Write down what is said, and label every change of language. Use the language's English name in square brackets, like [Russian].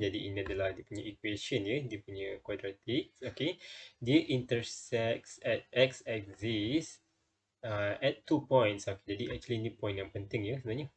[Indonesian] Jadi ini adalah dia punya equation ya, dia punya quadratic. [English] Okay, [Indonesian] dia [English] intersects at x axis at 2 points. [Indonesian] Jadi actually ni point yang penting ya sebenarnya.